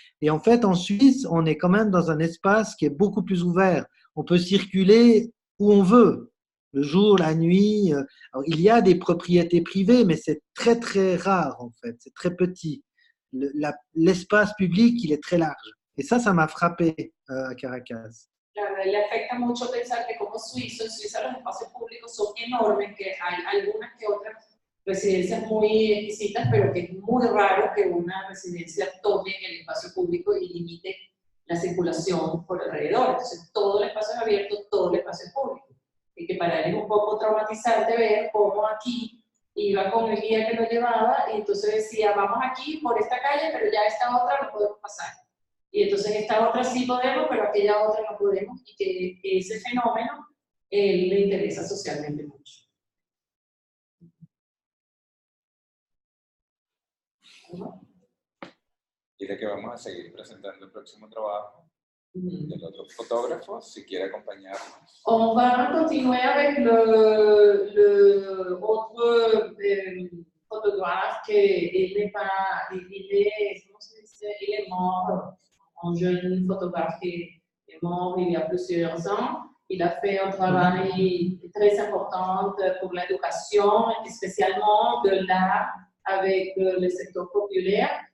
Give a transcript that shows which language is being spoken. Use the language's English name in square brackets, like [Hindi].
[French] Et en fait, en Suisse, on est quand même dans un espace qui est beaucoup plus ouvert. On peut circuler où on veut, le jour, la nuit. Alors, il y a des propriétés privées, mais c'est très, très rare, en fait. C'est très petit. L'espace public, il est très large. Et ça m'a frappé à Caracas. [Spanish] Claro, le afecta mucho pensar que como suizo, en Suiza los espacios públicos son enormes, que hay algunas que otras residencias muy exquisitas, pero que es muy raro que una residencia tome el espacio público y limite la circulación por alrededor. Entonces, todo el espacio es abierto, todo el espacio es público. Y que para él es un poco traumatizante ver cómo aquí iba con el guía que lo llevaba y entonces decía, vamos aquí por esta calle, pero ya esta otra no podemos pasar. Y entonces esta otra sí podemos, pero aquella otra no podemos. Y que ese fenómeno le interesa socialmente mucho. Y de que vamos a seguir presentando el próximo trabajo del otro fotógrafo, si quiere acompañarnos. [French] On va continuer avec le autre photographe qui n'est pas, comment se dit, il est mort, un jeune photographe qui est mort il y a plusieurs ans. Il a fait un travail très important pour l'éducation, spécialement de l'art avec le secteur populaire.